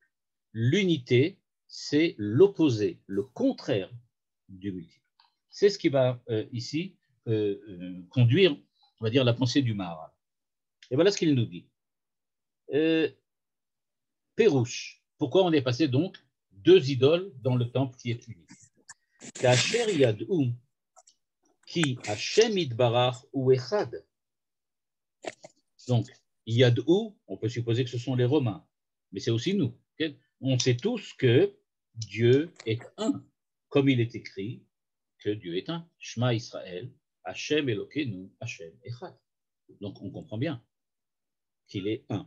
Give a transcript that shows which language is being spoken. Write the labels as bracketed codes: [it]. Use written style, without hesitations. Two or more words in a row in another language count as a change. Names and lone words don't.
[fr] L'unité, c'est l'opposé, le contraire du multiple. C'est ce qui va ici conduire, on va dire, la pensée du Maharal. Et voilà ce qu'il nous dit. Pérouche, pourquoi on est passé donc deux idoles dans le temple qui est unique. [he] כאשר ידעו כי השם יתברך הוא אחד. [fr] Donc, yad'u, on peut supposer que ce sont les Romains, mais c'est aussi nous. Okay? On sait tous que Dieu est un, comme il est écrit que Dieu est un. [he] שמע ישראל, השם אלוקינו, השם אחד. [fr] Donc, on comprend bien qu'il est un.